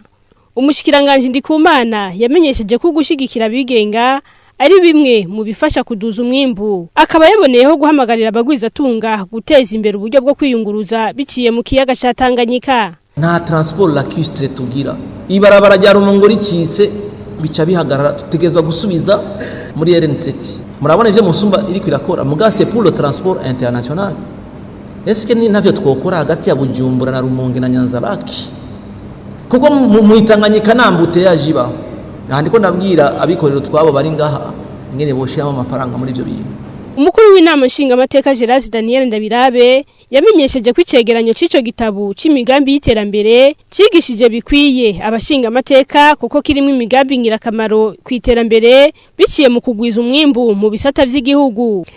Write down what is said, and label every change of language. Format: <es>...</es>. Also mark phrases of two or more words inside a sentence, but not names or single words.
<rn>Umushikiranganje Ndikumana yamenyesheje ko gushigikira bigenga ari bimwe mu bifasha kuduza umwimbu akaba yaboneyeho guhamagarira abagwiza tunga guteza imbere uburyo bwo kwiyunguruza biciye mu kiyaga ca Tanganyika. Nta</rn> <fr>transport lacustre</fr> <rn>tugira ibarabara rya Rumongo ricitse bica bihagarara tutegezwa gusubiza muri RN7 murabona je musumba iri kwirakora mugase</rn> <fr>pour le transport international. Est-ce que</fr> <rn>ni navyo twokora hagati ya Bujumbura na Rumonge na Nyanzaraki kuko mu Tanganyika nambute yajibaho ndiko ndabwira abikorero twabo bari ngaha ngene boshiramo amafaranga muri ibyo bintu. Umukuru w'inama nshinga amateka Gerard Daniel Ndabirabe yamenyesheje ko icegeranyo c'ico gitabo c'imigambi y'iterambere cigishije bikwiye abashinga amateka kuko kirimo imigambi ngirakamaro kwiterambere biciye mu kugwiza umwimbu mu bisata vy'igihugu.</rn>